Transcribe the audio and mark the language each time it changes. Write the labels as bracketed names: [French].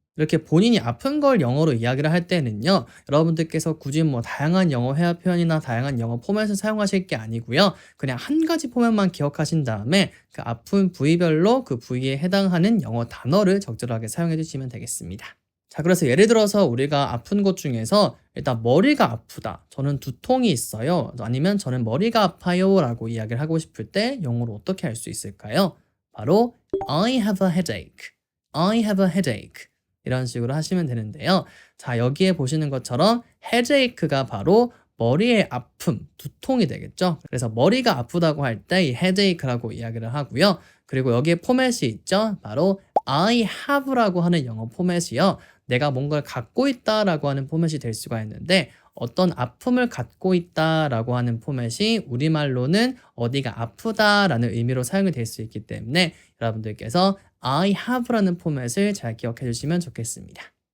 [Korean] 이렇게 본인이 아픈 걸 영어로 이야기를 할 때는요, 여러분들께서 굳이 뭐 다양한 영어 회화 표현이나 다양한 영어 포맷을 사용하실 게 아니고요, 그냥 한 가지 포맷만 기억하신 다음에 그 아픈 부위별로 그 부위에 해당하는 영어 단어를 적절하게 사용해 주시면 되겠습니다. 자, 그래서 예를 들어서 우리가 아픈 것 중에서 일단 머리가 아프다, 저는 두통이 있어요, 아니면 저는 머리가 아파요 라고 이야기를 하고 싶을 때 영어로 어떻게 할 수 있을까요? 바로 [English] I have a headache, [Korean] I have a headache 이런 식으로 하시면 되는데요. 자, 여기에 보시는 것처럼 headache가 바로 머리의 아픔, 두통이 되겠죠. 그래서 머리가 아프다고 할 때 이 headache라고 이야기를 하고요. 그리고 여기에 포맷이 있죠. 바로 [English] I have [Korean] 라고 하는 영어 포맷이요, 내가 뭔가를 갖고 있다라고 하는 포맷이 될 수가 있는데, 어떤 아픔을 갖고 있다라고 하는 포맷이 우리말로는 어디가 아프다라는 의미로 사용이 될 수 있기 때문에 여러분들께서 I have라는 포맷을 잘 기억해 주시면 좋겠습니다.